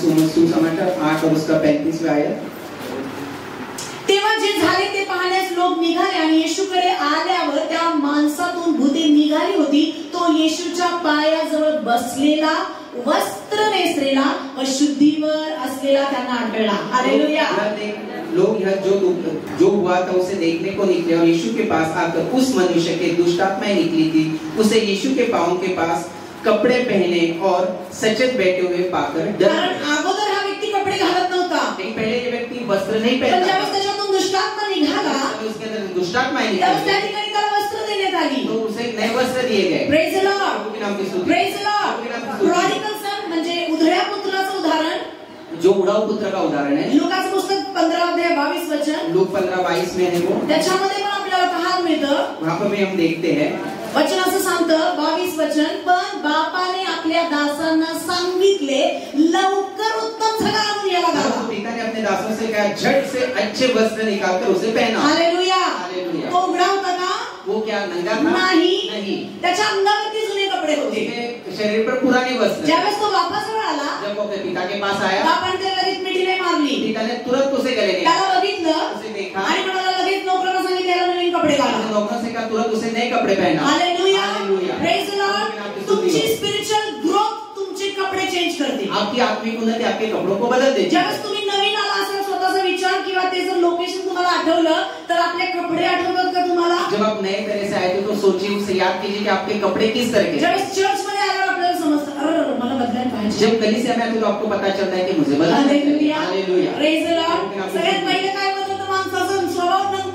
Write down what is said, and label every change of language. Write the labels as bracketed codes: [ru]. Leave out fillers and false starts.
[hi] सुसमाचार 8 और उसका 35वां आयत। [mr] तेव्हा जे झाले ते पाहण्यास लोक निघाले, आणि येशूकडे आल्यावर त्या माणसातून भूते निघाली होती, तो येशूच्या पायाजवळ बसलेला, वस्त्र नेसलेला व शुद्धीवर असलेला त्यांना आढळला। हालेलुया। [hi] लोग यह जो हुआ था उसे देखने को निकले और यीशु के पास आकर उस मनुष्य के दुष्टात्माएं निकली थी उसे यीशु के पांव के पास कपड़े पहने और सचेत बैठे हुए पाकर डर। [mr] कारण अगोदर हा व्यक्ती कपडे घालत नव्हता, [hi] पहले ये व्यक्ति वस्त्र नहीं [mr] पण [hi] पहनता, [mr] ज्यावेळेस त्याच्यातून दुष्टात्मा निघाला [hi] उसके अंदर दुष्टात्माएं [mr] त्यावेळेस त्या [hi] निकली [mr] ठिकाणी त्याला वस्त्र देण्यात आली। [hi] तो उसे नए वस्त्र दिए गए। [en] Praise the lord. [hi] प्रभु के नाम की स्तुति। [en] Praise the lord. [mr] प्रॉडिगल सन म्हणजे उधळ्या पुत्राचं उदाहरण, [hi] जो उड़ाऊ पुत्र का उदाहरण है। [mr] लूकाचं पुस्तक 15:22 वचन, [hi] लूक 15:22 में है वो, [mr] त्याच्यामध्ये पण आपल्याला पाहायला मिळतं, [hi] वहां पर भी हम देखते हैं [mr] वचन असं सांगतं 22 वचन, पण बापाने आपल्या दासांना सांगितले लवकर उत्तम झगा आणून याला घाला। [hi] पिता ने अपने दासों से कहा झट से अच्छे वस्त्र निकालकर उसे पहना। हालेलुया। हालेलुया। [mr] तो उघडा होता का? [hi] वो क्या नंगा था? नहीं। [mr] त्याच्या अंगावरती जुने कपडे होते। [hi] उसके शरीर पर पुराने वस्त्र। [mr] ज्यावेळेस तो वापस आला, [hi] जब वो अपने पिता के पास आया, [mr] बापाने त्याला लगेच मिठीने मारली, [hi] पिता ने तुरंत उसे गले लिया, [mr] त्याला बघितलं, [hi] उसे देखा [mr] आणि म्हणाला लगेच नोकरांना सांगितलं याला नवीन कपडे घाला। [hi] नौकरों से कहा तुरंत उसे नए कपड़े पहना। Hallelujah. Hallelujah. [en] Praise the lord. [mr] तुमची स्पिरिच्युअल ग्रोथ तुमचे कपडे चेंज करते। [hi] आपकी आत्मिक उन्नति आपके कपड़ों को बदल देती है। [mr] ज्यावेळेस तुम्ही नवीन आला असेल, स्वतःचा विचार किंवा ते जर लोकेशन तुम्हाला आठवलं तर आपले कपडे आठवतात का तुम्हाला? [hi] जब आप नए तरह से आए थे तो सोचिए, उसे याद कीजिए कि आपके कपड़े किस तरह के। [mr] ज्यावेळेस चर्च मध्ये आल्यावर आपल्याला समजतं, अरे मला बदलायला पाहिजे। [hi] जब कलीसिया में आते तो आपको पता चलता है कि मुझे बदलना है। Hallelujah. Hallelujah. [en] Praise the lord. [mr] सगळ्यात पहिले काय बदलतं? माणसाचा स्वभाव